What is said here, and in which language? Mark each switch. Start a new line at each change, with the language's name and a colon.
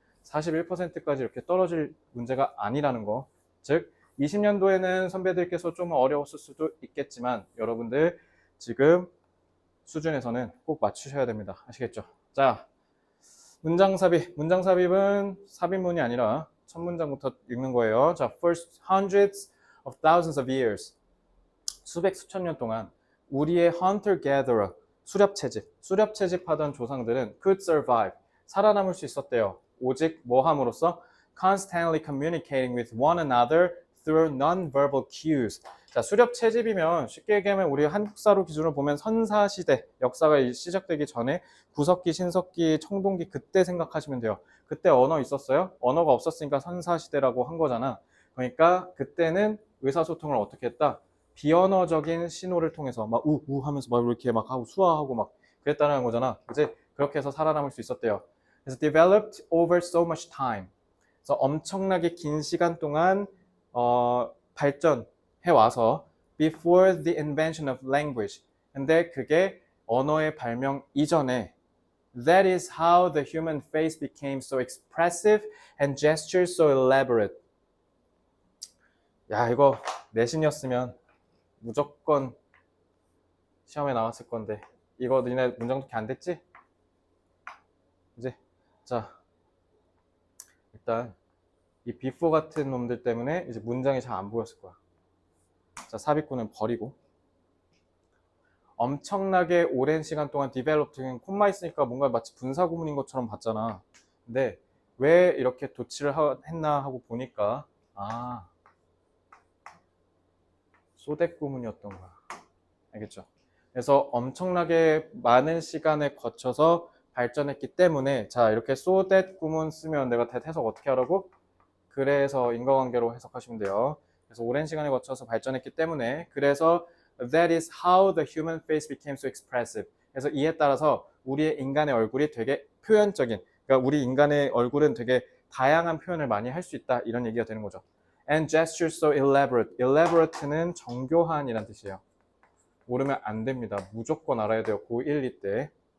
Korean: 41%까지 이렇게 떨어질 문제가 아니라는 거. 즉 20년도에는 선배들께서 좀 어려웠을 수도 있겠지만 여러분들 지금 수준에서는 꼭 맞추셔야 됩니다. 아시겠죠? 자, 문장 삽입. 문장 삽입은 삽입문이 아니라 첫 문장부터 읽는 거예요.
English: 자, first hundreds of thousands of years.
Korean: 수백 수천 년 동안 우리의 hunter-gatherer, 수렵 채집하던 조상들은
English: could survive,
Korean: 살아남을 수 있었대요. 오직 뭐 함으로써?
English: constantly communicating with one another through non-verbal cues.
Korean: 자, 수렵 채집이면 쉽게 얘기하면 우리 한국사로 기준으로 보면 선사시대, 역사가 시작되기 전에 구석기, 신석기, 청동기 그때 생각하시면 돼요. 그때 언어 있었어요? 언어가 없었으니까 선사시대라고 한 거잖아. 그러니까 그때는 의사소통을 어떻게 했다? 비언어적인 신호를 통해서 막 우 하면서 막 이렇게 막 하고 수화하고 막 그랬다는 거잖아. 그치? 그렇게 해서 살아남을 수 있었대요.
English: 그래서 developed over so much time.
Korean: 그래서 엄청나게 긴 시간 동안 발전해 와서
English: before the invention of language.
Korean: 근데 그게 언어의 발명 이전에
English: that is how the human face became so expressive and gestures so elaborate.
Korean: 야, 이거 내신이었으면 무조건 시험에 나왔을 건데. 이거 니네 문장 독해 안 됐지? 이제 자, 일단 이 before 같은 놈들 때문에 이제 문장이 잘 안 보였을 거야. 자, 삽입구는 버리고. 엄청나게 오랜 시간 동안 디벨롭딩 콤마 있으니까 뭔가 마치 분사 구문인 것처럼 봤잖아. 근데 왜 이렇게 도치를 했나 하고 보니까 소댓 구문이었던 거야. 알겠죠? 그래서 엄청나게 많은 시간을 거쳐서 발전했기 때문에 자, 이렇게 소댓 구문 쓰면 내가 해석 어떻게 하라고? 그래서 인과관계로 해석하시면 돼요. 그래서 오랜 시간을 거쳐서 발전했기 때문에 그래서
English: that is how the human face became so expressive.
Korean: 그래서 이에 따라서 우리의 인간의 얼굴이 되게 표현적인, 그러니까 우리 인간의 얼굴은 되게 다양한 표현을 많이 할 수 있다, 이런 얘기가 되는 거죠.
English: And gestures so elaborate.
Korean: elaborate는 정교한이란 뜻이에요. 모르면 안 됩니다. 무조건 알아야 돼요. 고1, 2 때.